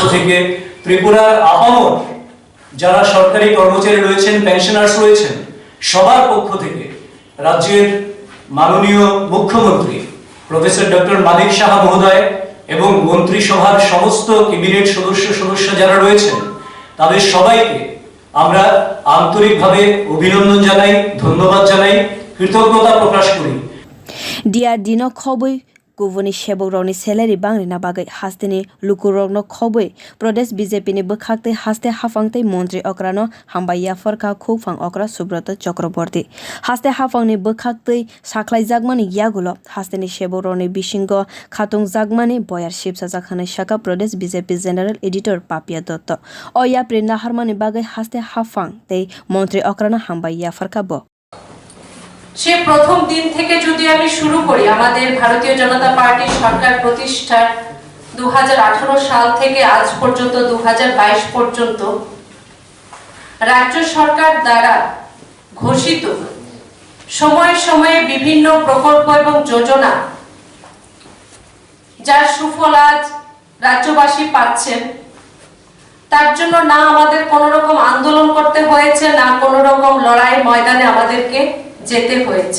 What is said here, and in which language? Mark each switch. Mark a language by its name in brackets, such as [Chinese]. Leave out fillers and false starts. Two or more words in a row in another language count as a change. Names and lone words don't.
[Bangla] থেকে, ত্রিপুরার আপামর যারা সরকারি কর্মচারী রয়েছেন, পেনশনার্স রয়েছেন, সবার পক্ষ থেকে রাজ্যের মাননীয় মুখ্যমন্ত্রী প্রফেসর Dr.Manik Saha মহোদয় এবং মন্ত্রিসভার সমস্ত ক্যাবিনেট সদস্য যারা রয়েছেন, তাদের সবাইকে আমরা আন্তরিকভাবে অভিনন্দন জানাই, ধন্যবাদ জানাই, কৃতজ্ঞতা প্রকাশ করি। [Kok Borok] DR dino khoboi gubuni sebok rokni salary bangrina bagai haste ni lukurokno khoboi pradesh BJP ni bwkhakte haste haphang tei montri okra no hambai yapharkha khukphang okra Subrata Chakroborty. Haste haphang ni bwkhakte sakhwlaijakmani yagulo haste ni sebok rokni bisingo khatung jakmani boyar shipsajak khanai shaka pradesh BJP [English] general editor [Kok Borok] papia dotto. O yapri naharmani bagai haste haphang tei montri okra no hambai yapharkha bo [Bangla] সে প্রথম দিন থেকে যদি আমি শুরু করি, আমাদের ভারতীয় জনতা পার্টির সরকার প্রতিষ্ঠার 2018 সাল থেকে আজ পর্যন্ত 2022 পর্যন্ত রাজ্য সরকার দ্বারা ঘোষিত সময়ে সময়ে বিভিন্ন প্রকল্প এবং যোজনা, যার সুফল আজ রাজ্যবাসী পাচ্ছেন, তার জন্য না আমাদের কোনো রকম আন্দোলন করতে হয়েছে, না কোনো রকম লড়াই ময়দানে আমাদেরকে যেতে হয়েছে।